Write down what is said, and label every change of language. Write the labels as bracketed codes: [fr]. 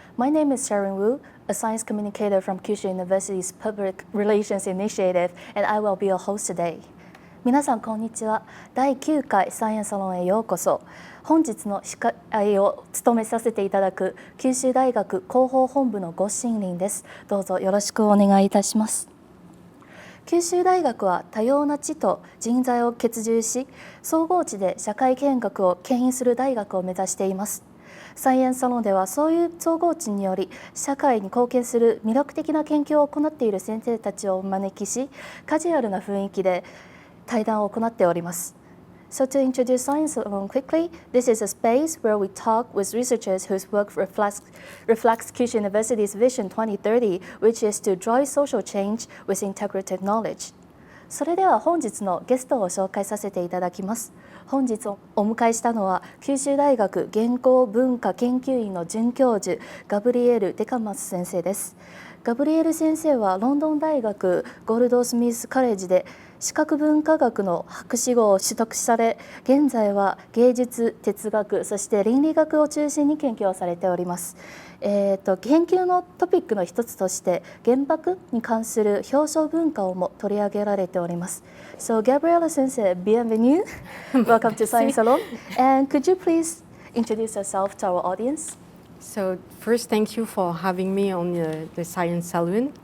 [en] My name is Sharon Wu, a science communicator from Kyushu University's Public Relations Initiative, and I will be your host today. [ja] 皆さんこんにちは。第9回サイエンスサロンへようこそ。本日の司会を務めさせていただく九州大学広報本部のご新林です。どうぞよろしくお願いいたします。九州大学は多様な知と人材を結集し、総合地で社会見学を牽引する大学を目指しています。サイエンスサロンではそういう総合地により社会に貢献する魅力的な研究を行っている先生たちをお招きし、カジュアルな雰囲気で対談を行っております。 [en] So to introduce Science Salon quickly, this is a space where we talk with researchers whose work reflects Kyushu University's Vision 2030, which is to drive social change with integrative knowledge. [ja] それでは本日のゲストを紹介させていただきます。本日お迎えしたのは九州大学言語文化研究院の准教授ガブリエル・デカマス先生です。ガブリエル先生はロンドン大学ゴールドスミスカレッジで視覚文化学の博士号を取得され、現在は芸術、哲学、そして倫理学を中心に研究をされております。研究のトピックの一つとして原爆に関する表彰文化をも取り上げられております。 [en] So Gabrielle 先生、bienvenue. Welcome to Science Salon. And could you please introduce yourself to our audience? So first, thank you for having me on the Science Salon.